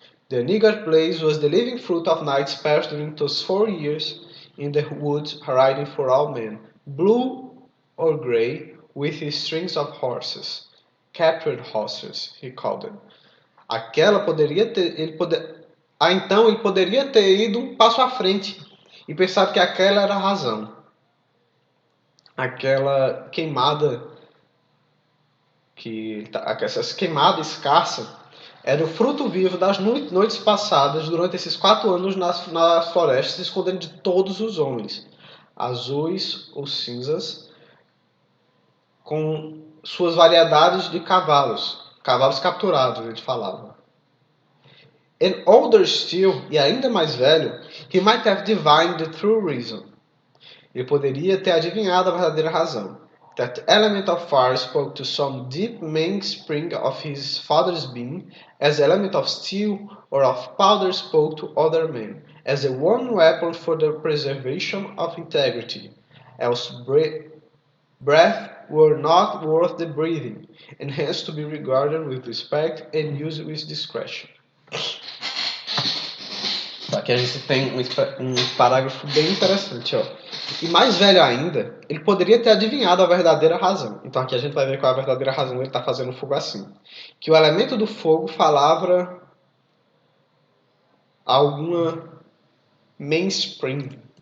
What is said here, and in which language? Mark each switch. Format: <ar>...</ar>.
<en>The niggard blaze was the living fruit of nights passed during those 4 years in the woods hiding for all men, blue or grey, with his strings of horses. Captured horses, he called them.</en> <pt>Aquela poderia ter, então ele poderia ter ido um passo à frente e pensado que aquela era a razão. Aquela queimada essa queimada escassa era o fruto vivo das noites passadas durante esses 4 anos nas florestas, se escondendo de todos os homens, azuis ou cinzas, com suas variedades de cavalos capturados, ele falava.</pt> <en>And older still,</en> <pt>e ainda mais velho,</pt> <en>he might have divined the true reason.</en> <pt>Ele poderia ter adivinhado a verdadeira razão.</pt> <en>That element of fire spoke to some deep mainspring of his father's being, as the element of steel or of powder spoke to other men, as the one weapon for the preservation of integrity. Else breath were not worth the breathing, and hence to be regarded with respect and used with discretion.</en> <pt>Aqui a gente tem um parágrafo bem interessante, ó. E mais velho ainda, ele poderia ter adivinhado a verdadeira razão. Então aqui a gente vai ver qual é a verdadeira razão ele está fazendo o fogo assim. Que o elemento do fogo falava alguma mainspring.</pt>